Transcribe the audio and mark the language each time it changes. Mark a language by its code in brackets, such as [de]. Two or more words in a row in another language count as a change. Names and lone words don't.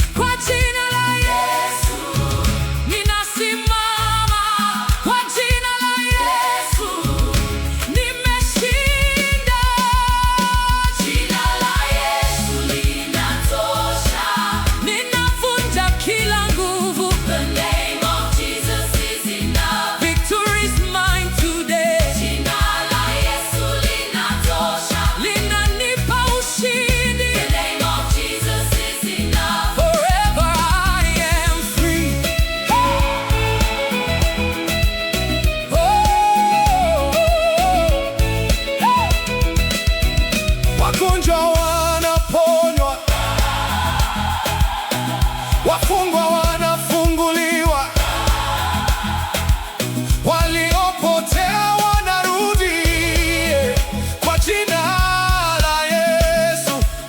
[sw] Kwa jina la Yesu ninasimama. Kwa jina la Yesu nimeshinda. Jina la Yesu linatosha. Ninavunja kila nguvu. [en] The name of Jesus is enough. Victory is mine today. [sw] Jina la Yesu linatosha. Linanipa ushindi. [en] The name of Jesus is enough. Forever I am free. Oh, oh, oh, oh. [sw] Wagonjwa wanaponywa, wafungwa wanafunguliwa, waliopotea wanarudi kwa jina la Yesu.